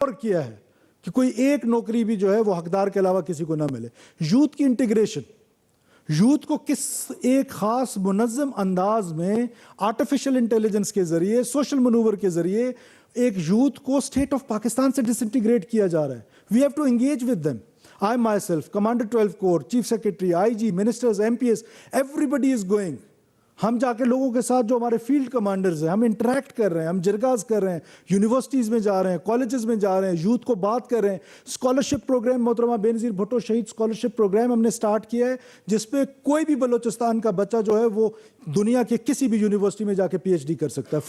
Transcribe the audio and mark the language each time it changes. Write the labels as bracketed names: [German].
[Urdu] اور کیا ہے کہ کوئی ایک نوکری بھی جو ہے وہ حقدار کے علاوہ کسی کو نہ ملے. یوتھ کی انٹیگریشن, یوتھ کو کس ایک خاص منظم انداز میں آرٹیفیشل انٹیلیجنس کے ذریعے, سوشل منور کے ذریعے ایک یوتھ کو اسٹیٹ آف پاکستان سے ڈس انٹیگریٹ کیا جا رہا ہے. [English] We have to engage with them. I myself, Commander 12 Corps, Chief Secretary, IG, Ministers, MPs, everybody is going. [Urdu] ہم جا کے لوگوں کے ساتھ, جو ہمارے فیلڈ کمانڈرز ہیں, ہم انٹریکٹ کر رہے ہیں, ہم جرگاز کر رہے ہیں, یونیورسٹیز میں جا رہے ہیں, کالجز میں جا رہے ہیں, یوتھ کو بات کر رہے ہیں. اسکالرشپ پروگرام محترمہ بے نظیر بھٹو شہید اسکالرشپ پروگرام ہم نے سٹارٹ کیا ہے, جس پہ کوئی بھی بلوچستان کا بچہ جو ہے وہ دنیا کے کسی بھی یونیورسٹی میں جا کے پی ایچ ڈی کر سکتا ہے.